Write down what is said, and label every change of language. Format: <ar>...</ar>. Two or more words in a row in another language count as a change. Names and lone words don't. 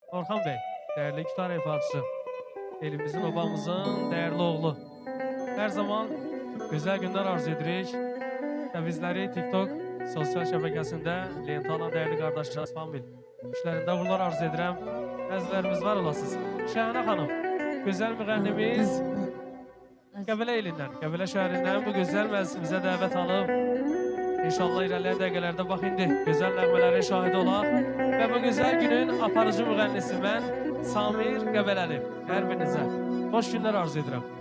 <tr>Orhan Bey, değerli gitar ifaçısı, elimizin obamızın değerli oğlu. Her zaman güzel günler</tr> <az>arzu edirik.</az> <tr>Ve bizleri TikTok sosyal şebekesinde lenta alan değerli kardeşler Famil.</tr> <az>İşlerinde bunlar arzu edirəm. Əzlərimiz var olasınız. Şahane Hanım, güzel müğennimiz Qəbələ elindən, Qəbələ şəhərindən bu güzel məclisimizə dəvət alıb. İnşallah ilerleyen dəqiqələrdə bax indi gözəl nəğmələrin şahidi olaq. Və bu güzel günün aparıcı müğənnisi mən Samir Qəbələli. Hər birinizə xoş günlər arzu edirəm.</az>